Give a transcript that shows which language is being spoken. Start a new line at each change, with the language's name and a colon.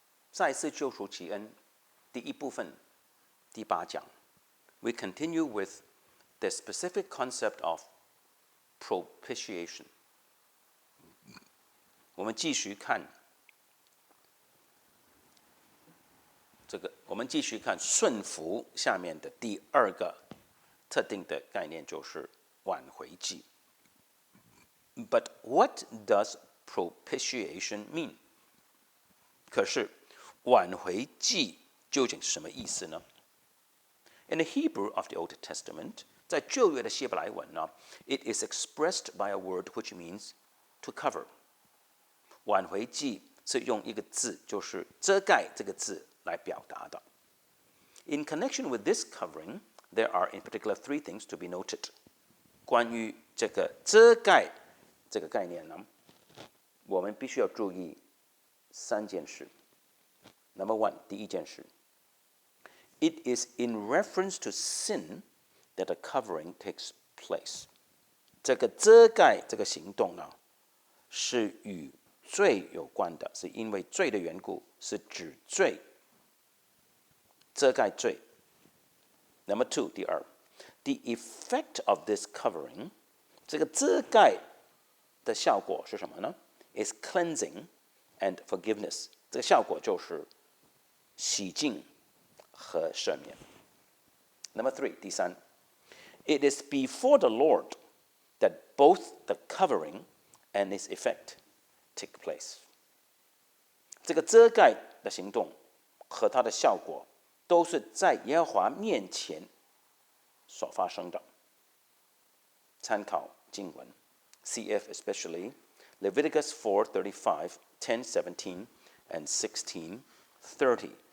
Chinese: 再思救赎奇恩第一部分第8讲
English: We continue with the specific concept of propitiation.
Chinese: 我们继续看顺服下面的第2个特定的概念，就是挽回祭。
English: But what does propitiation mean?
Chinese: 可是挽回祭究竟是什么意思呢？
English: In the Hebrew of the Old Testament,
Chinese: 在旧约的希伯来文呢
English: ，it is expressed by a word which means to cover.
Chinese: 挽回祭是用一个字，就是遮盖这个字来表达的。
English: In connection with this covering, there are in particular 3 things to be noted.
Chinese: 关于这个遮盖这个概念呢，我们必须要注意3件事。
English: Number 1，
Chinese: 第一件事
English: ，it is in reference to sin that a covering takes place.
Chinese: 这个遮盖这个行动呢，是与罪有关的，是因为罪的缘故，是指罪，遮盖罪。
English: Number 2，
Chinese: 第二
English: ，the effect of this covering，
Chinese: 这个遮盖的效果是什么呢
English: ？is cleansing and forgiveness。
Chinese: 这个效果就是洗净和赦免。
English: Number 3，
Chinese: 第三
English: ，it is before the Lord that both the covering and its effect take place。
Chinese: 这个遮盖的行动和它的效果都是在耶和华面前所发生的。参考经文
English: ，CF especially Leviticus 4:35, 10:17 and 16:30。